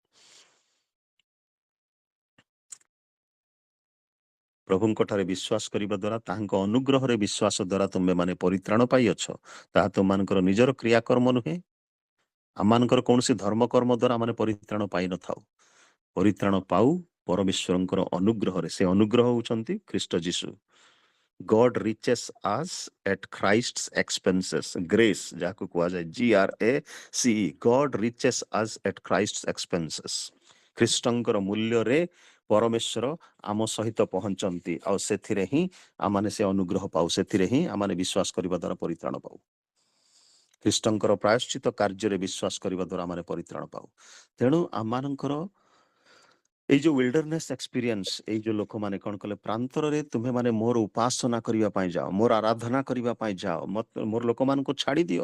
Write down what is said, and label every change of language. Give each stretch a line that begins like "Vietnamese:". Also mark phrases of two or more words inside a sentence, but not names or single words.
Odia: ପ୍ରଭୁଙ୍କ ଠାରେ ବିଶ୍ୱାସ କରିବା ଦ୍ୱାରା, ତାହାଙ୍କ ଅନୁଗ୍ରହରେ ବିଶ୍ୱାସ ଦ୍ୱାରା ତୁମେ ମାନେ ପରିତ୍ରାଣ ପାଇଅଛ। ତାହା ତୁମମାନଙ୍କର ନିଜର କ୍ରିୟାକର୍ମ ନୁହେଁ, ଆମମାନଙ୍କର କୌଣସି ଧର୍ମକର୍ମ ଦ୍ୱାରା ଆମେ ପରିତ୍ରାଣ ପାଇନଥାଉ। ପରିତ୍ରାଣ ପାଉ ପରମେଶ୍ୱରଙ୍କର ଅନୁଗ୍ରହରେ। ସେ ଅନୁଗ୍ରହ ହେଉଛନ୍ତି ଖ୍ରୀଷ୍ଟ ଯୀଶୁ।
English: God reaches us at Christ's expenses. Grace
Odia: ଯାହାକୁ କୁହାଯାଏ
English: GRACE, God reaches us at Christ's expenses.
Odia: ଖ୍ରୀଷ୍ଟଙ୍କର ମୂଲ୍ୟରେ ପରମେଶ୍ୱର ଆମ ସହିତ ପହଞ୍ଚନ୍ତି, ଆଉ ସେଥିରେ ହିଁ ଆମମାନେ ସେ ଅନୁଗ୍ରହ ପାଉ, ସେଥିରେ ହିଁ ଆମମାନେ ବିଶ୍ୱାସ କରିବା ଦ୍ୱାରା ପରିତ୍ରାଣ ପାଉ। ଖ୍ରୀଷ୍ଟଙ୍କର ପ୍ରାୟଶ୍ଚିତ କାର୍ଯ୍ୟରେ ବିଶ୍ୱାସ କରିବା ଦ୍ୱାରା ଆମେ ପରିତ୍ରାଣ ପାଉ। ତେଣୁ ଆମମାନଙ୍କର ଏଇ ଯୋଉ
English: wilderness experience,
Odia: ଏଇ ଯୋଉ ଲୋକମାନେ କଣ କଲେ, ପ୍ରାନ୍ତରରେ ତୁମେ ମାନେ ମୋର ଉପାସନା କରିବା ପାଇଁ ଯାଅ, ମୋର ଆରାଧନା କରିବା ପାଇଁ ଯାଅ, ମୋର ଲୋକମାନଙ୍କୁ ଛାଡ଼ି ଦିଅ।